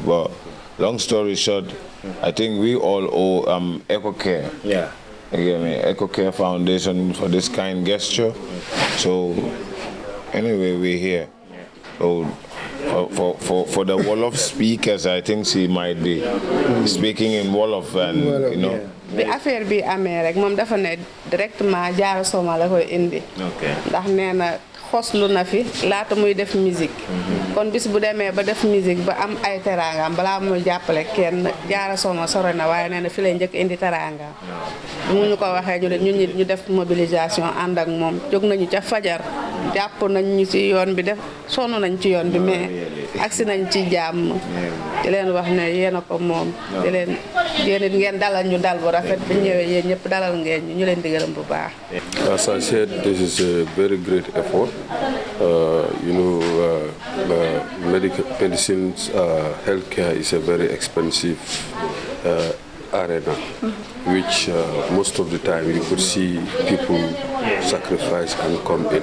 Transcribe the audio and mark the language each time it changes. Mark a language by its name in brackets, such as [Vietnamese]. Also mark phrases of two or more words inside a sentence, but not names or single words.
[English] But long story short, I think we all owe Eco Care. Yeah. Again, Eco Care Foundation for this kind gesture. So anyway, we're here. So for the Wolof speakers, I think she might be speaking in Wolof, and [Wolof] bi affaire bi amee rek moom dafa ne directement Jaara Soma la koy indi. ndax nee na xoslu na fi laata muy def musique. kon bis bu demee ba def musique ba am ay teraangam balaa muy jàppale kenn Jaara Soma sore na waaye nee na fi lay njëkk indi teraangam. mu ñu ko waxee ñu def mobilisation ànd ak moom jóg nañu ca fajar jàpp nañ ñu ci yoon bi def sonn nañ ci yoon bi mais agsi nañ ci jàmm. di leen wax ne yéen a ko moom di leen ngeen dalal ñu dal bu rafet bu ñëwee yéen ñëpp dalal ngeen ñu leen di gërëm bu baax. [English] As I said, this is a very great effort. Medicines, healthcare is a very expensive arena, which most of the time you could see people sacrifice and come in.